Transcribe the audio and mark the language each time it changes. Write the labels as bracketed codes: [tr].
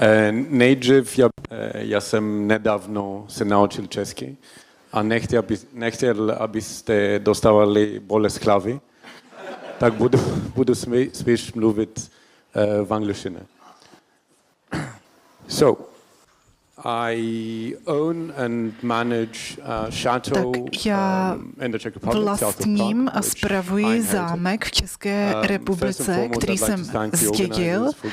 [cs] Nejdřív já jsem nedávno se naučil česky a nechtěl, abyste dostávali bolest hlavy, tak budu spíš mluvit v angličtině. [en] So, I own and manage chateau in the Czech Republic, [cs] vlastním a spravuji zámek v České republice, který jsem zdědil.